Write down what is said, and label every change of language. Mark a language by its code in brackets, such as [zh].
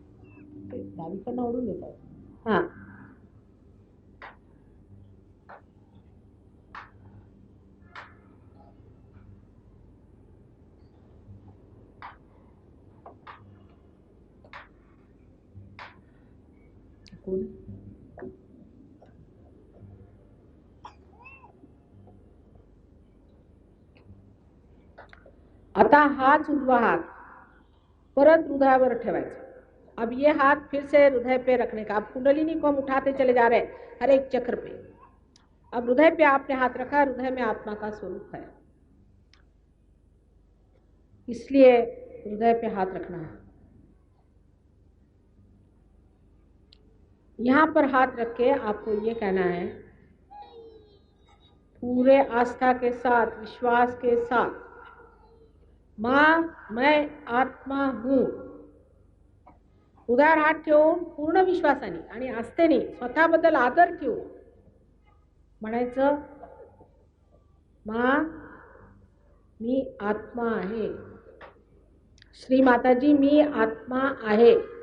[mr] डावीकडनं ओढून घेत आहे. हां, आता हाथ उजवा हाथ परत हृदयावर ठेवायचा. [hi] अब ये हाथ फिर से हृदय पे रखने का. अब कुंडलिनी को हम उठाते चले जा रहे हैं हर एक चक्र पे. अब हृदय पे आपने हाथ रखा, हृदय में आत्मा का स्वरूप है, इसलिए हृदय पे हाथ रखना है. यहाँ पर हाथ रख के आपको ये कहना है पूरे आस्था के साथ, विश्वास के साथ, माँ मैं आत्मा हूँ. [mr] हृदयावर हात ठेवून पूर्ण विश्वासाने आणि आस्थेने स्वतःबद्दल आदर ठेवून म्हणायचं, माँ मी आत्मा आहे. श्री माताजी मी आत्मा आहे.